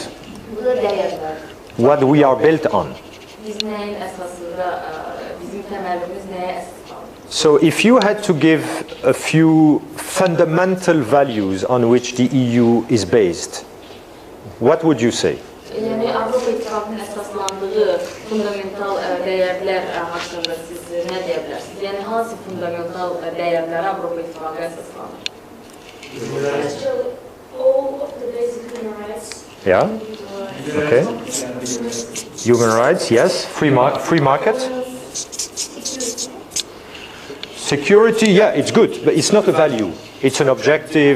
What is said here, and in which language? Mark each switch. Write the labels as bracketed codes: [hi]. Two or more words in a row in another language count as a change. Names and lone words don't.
[en] What we are built on. So if you had to give a few fundamental values on which the EU is based, what would you say? [az] Yani Avropa İttifaqının əsaslandığı fundamental dəyərlər haqqında siz nə deyə bilərsiniz? Yəni hansı fundamental dəyərlərə Avropa İttifaqı əsaslanır? [en] All of the basic human rights. Yeah. Okay. Human rights, yes. Free market. Security, yeah, it's good, but it's not a value. It's an objective.